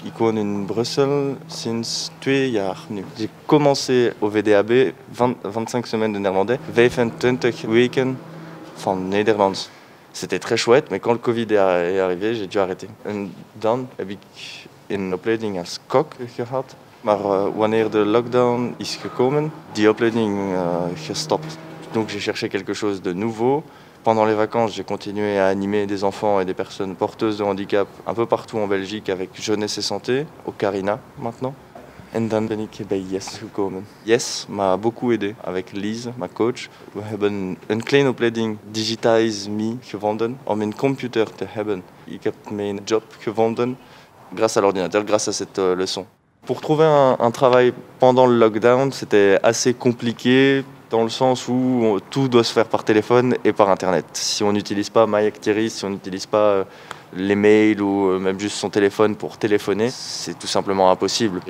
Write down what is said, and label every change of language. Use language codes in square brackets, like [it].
[nl] Ik woon in Brussel sinds 2 jaar nu. [fr] J'ai commencé au VDAB 25 semaines de néerlandais, [nl] 25 weken van Nederlands. [fr] C'était très chouette, mais quand le Covid est arrivé, j'ai dû arrêter. [nl] En dan heb ik een opleiding als kok gehad. Maar wanneer de lockdown is gekomen, die opleiding gestopt. [fr] Donc j'ai cherché quelque chose de nouveau. Pendant les vacances, j'ai continué à animer des enfants et des personnes porteuses de handicap un peu partout en Belgique avec Jeunesse et Santé, au Carina maintenant. [nl] En dan ben ik bij Yes gekomen. [fr] Yes m'a beaucoup aidé avec Lise, ma coach. [nl] We hebben een kleine opleiding Digitize Me gevonden om een computer te hebben. Ik heb mijn job gevonden [fr] grâce à l'ordinateur, grâce à cette leçon. Pour trouver un travail pendant le lockdown, c'était assez compliqué dans le sens où tout doit se faire par téléphone et par Internet. Si on n'utilise pas MyActiris, si on n'utilise pas les mails ou même juste son téléphone pour téléphoner, c'est tout simplement impossible.